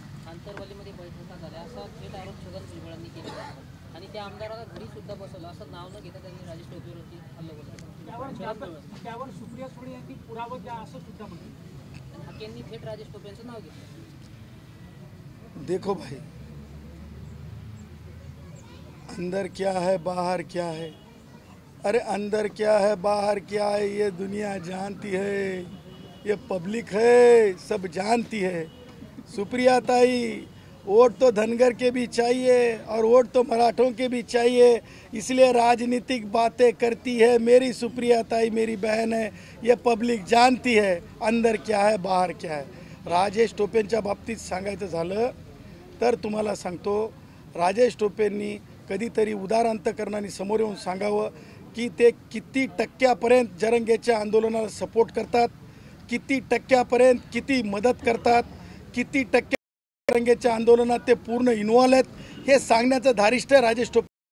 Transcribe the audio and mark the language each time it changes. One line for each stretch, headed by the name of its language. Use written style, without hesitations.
Marathi: आंतरवालीमध्ये बैठका झाल्या असा थेट आरोप छगन भुजबळांनी केला आणि त्या आमदाराला घरी सुद्धा बसवलं असं नाव न घेता त्यांनी राजेश टोपेवरती हल्ला केला. त्यावर सुप्रिया सुळे यांनी पुरावा द्या असं सुद्धा म्हटलं. हाकेंनी थेट राजेश टोपेंचं नाव घेतलं.
Hindi: देखो भाई, अंदर क्या है बाहर क्या है, अरे अंदर क्या है बाहर क्या है ये दुनिया जानती है, ये पब्लिक है सब जानती है. सुप्रिया ताई, वोट तो धनगर के भी चाहिए और वोट तो मराठों के भी चाहिए, इसलिए राजनीतिक बातें करती है मेरी सुप्रिया ताई, मेरी बहन है, ये पब्लिक जानती है अंदर क्या है बाहर क्या है.
Marathi: राजेश टोपेंच्या बाबतीत सांगायचं झालं तर तुम्हाला सांगतो, राजेश टोपेंनी कधीतरी उदार अंतकरणाने समोर येऊन सांगावं की ते किती टक्क्यापर्यंत जरंगेच्या आंदोलनाला सपोर्ट करतात, किती टक्क्यापर्यंत किती मदत करतात, किती टक्के जरंगेच्या आंदोलनात ते पूर्ण इन्व्हॉल्व आहेत, हे सांगण्याचं धारिष्ट्य राजेश टोपे.